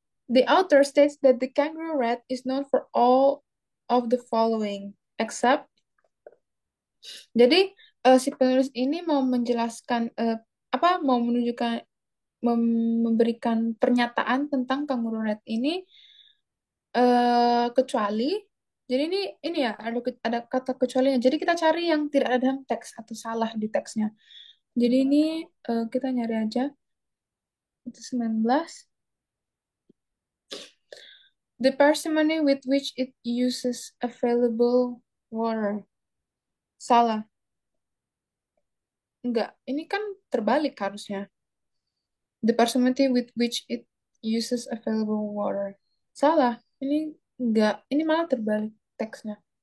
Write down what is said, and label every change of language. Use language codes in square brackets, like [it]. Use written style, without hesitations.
[en] The author states that the kangaroo rat is known for all of the following, except. [id] Jadi si penulis ini mau menjelaskan mau menunjukkan memberikan pernyataan tentang kangaroo rat ini kecuali jadi ini ya ada kata kecualinya. Jadi kita cari yang tidak ada dalam teks atau salah di teksnya. Jadi ini kita nyari aja itu 19. [en] The parsimony with which it uses available water. [id] Salah. Enggak, ini kan terbalik harusnya. [en] The parsimony with which it uses available water. [id] Salah. Ini enggak, ini malah terbalik teksnya.